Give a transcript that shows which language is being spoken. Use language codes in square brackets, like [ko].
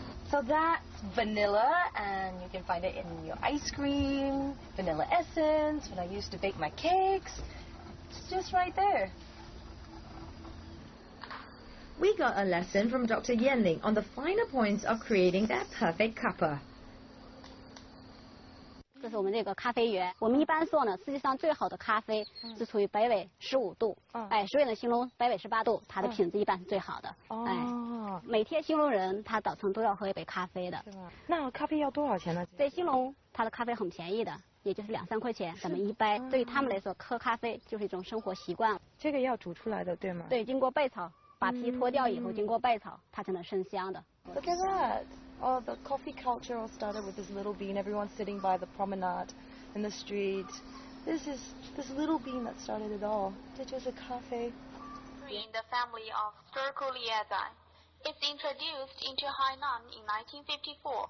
[en] So that's vanilla, and you can find it in your ice cream, vanilla essence, when I used to bake my cakes. It's just right there. We got a lesson from Dr. Yanling on the finer points of creating that perfect cuppa. [zh] 这是我们这个咖啡园，我们一般做呢，世界上最好的咖啡是处于北纬15度，所以呢，兴隆北纬18度，它的品质一般是最好的。每天兴隆人他早晨都要喝一杯咖啡的。那咖啡要多少钱呢？在兴隆，它的咖啡很便宜的，也就是2、3块钱，咱们一杯。对于他们来说，喝咖啡就是一种生活习惯。这个要煮出来的，对吗？对，经过焙炒，把皮脱掉以后，经过焙炒，它才能生香的。 [en] Look at that. Oh, the coffee culture all started with this little bean. Everyone's sitting by the promenade in the street, This little bean that started it all. [zh] 这就是咖啡。 [en] In the family of Sterculiaceae. It's introduced into Hainan in 1954.